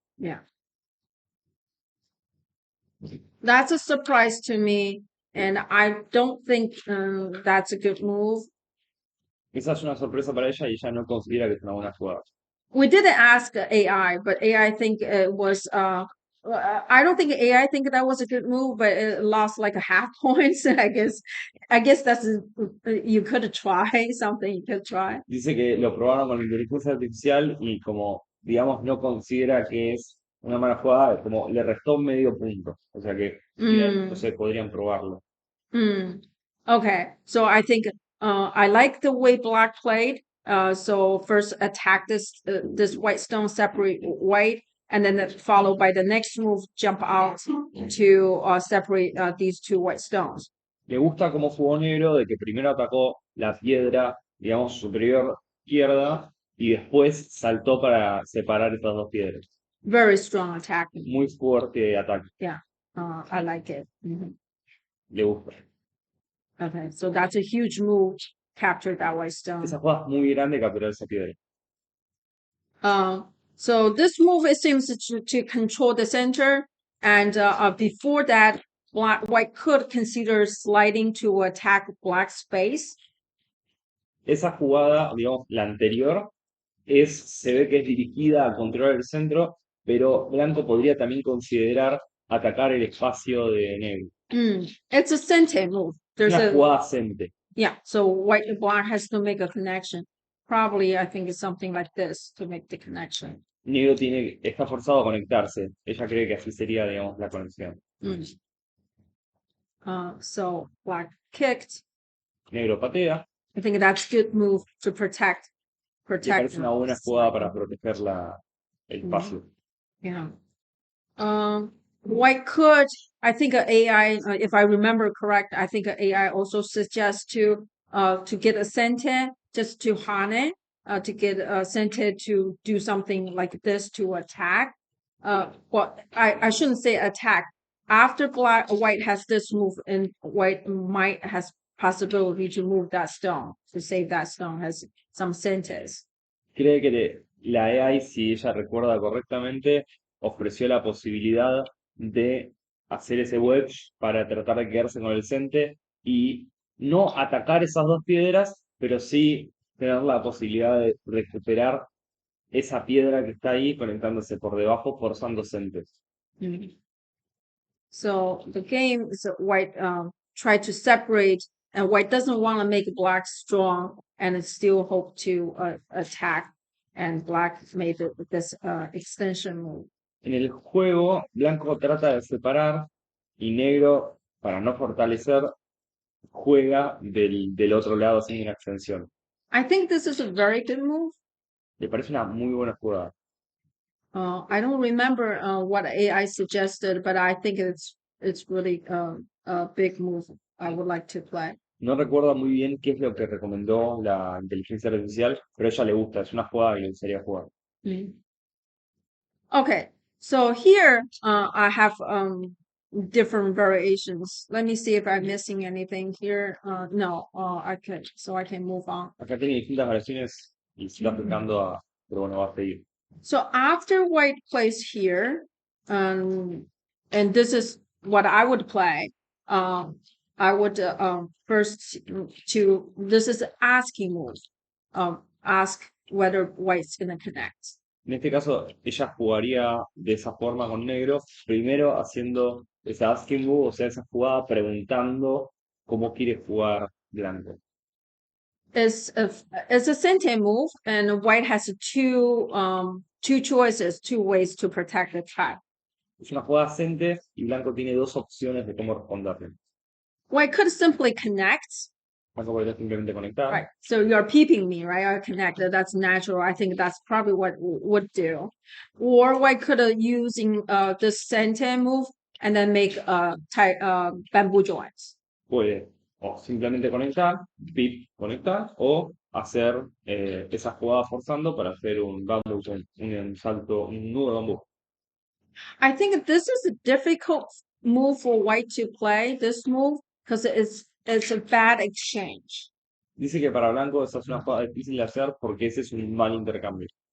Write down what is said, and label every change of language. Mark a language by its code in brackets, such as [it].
[en] Yeah. That's a surprise to me, and I don't think that's a good move. [es] Esa es una sorpresa para ella y ella no considera que es una buena jugada. [en] We didn't ask AI, but AI think it was. I don't think AI think that was a good move, but it lost like a half points. I guess that's you could try something. You could try. [es] Dice que lo probaron con la inteligencia artificial y como, digamos, no considera que es una mala jugada, como le restó medio punto. O sea que, no sé, podrían probarlo. [en] Okay, so I think I like the way black played. So first attack this white stone, separate white, and then followed by the next move, jump out to separate these two white stones. [es] Le gusta cómo jugó negro, de que primero atacó la piedra, digamos, superior izquierda y después saltó para separar estas dos piedras. [en] Very strong attacking. [es] Muy fuerte ataque. [en] Yeah, I like it. [es] Le gusta. [en] Okay, so that's a huge move. capture that white stone. [es] Esa jugada es muy grande capturar esa piedra. [en] So this move, it seems to control the center, and before that, white could consider sliding to attack black space. [es] Esa jugada, digamos, la anterior, se ve que es dirigida a controlar el centro, pero blanco podría también considerar atacar el espacio de negro. [en] It's a center move. There's [es] Una a jugada cente. yeah. [en] So black has to make a connection. Probably, I think it's something like this to make the connection. [es] Negro está forzado a conectarse. Ella cree que así sería, digamos, la conexión. [en] So black kicked. [es] Negro patea. [en] I think that's good move to protect. [es] Me parece una buena jugada para proteger el espacio. Yeah. [en] White could, I think AI, if I remember correct, I think AI also suggests to get a center just to harness, to get a center to do something like this to attack. Well, I shouldn't say attack. After white has this move, and white might has possibility to move that stone, to save that stone, has some centers. [es] Cree que la AI, si ella recuerda correctamente, ofreció la posibilidad de hacer ese wedge para tratar de quedarse con el cente y no atacar esas dos piedras, pero sí tener la posibilidad de recuperar esa piedra que está ahí conectándose por debajo, forzando centes. [en] So the game is white try to separate, and white doesn't want to make black strong and it still hope to attack, and black made this extension move. [es] En el juego, blanco trata de separar y negro, para no fortalecer, juega del otro lado sin una extensión. [en] I think this is a very good move. [es] Me parece una muy buena jugada. [en] I don't remember what AI suggested, but I think it's really a big move I would like to play. [es] No recuerdo muy bien qué es lo que recomendó la inteligencia artificial, pero a ella le gusta, es una jugada que le gustaría jugar. [en] Okay, so here I have different variations. Let me see if I'm missing anything here. No, I can move on. [es] Acá tiene distintas variaciones y se está aplicando pero bueno, va a seguir. [en] So after white plays here, and this is what I would play. I would first this is asking move. Ask whether white's gonna connect. [es] En este caso, ella jugaría de esa forma con negro, primero haciendo esa asking move, o sea, esa jugada preguntando cómo quiere jugar blanco. [en] It's a center move, and white has two choices, two ways to protect the trap. [es] Es una jugada cente y blanco tiene dos opciones de cómo responderle. [en] White could simply connect. [es] Blanco podría simplemente conectar. [en] Right. So you're peeping me, right? I connected. That's natural. I think that's probably what would do. Or white could using this center move and then make bamboo joints. [es] Puede o simplemente conectar, pip, conectar, o hacer esa jugada forzando para hacer un bamboo joint, un salto, un nudo de bambú. [en] I think this is a difficult move for white to play, this move, because it's a bad exchange. [es] Dice que para blanco esa es una jugada difícil de hacer porque ese es un mal intercambio.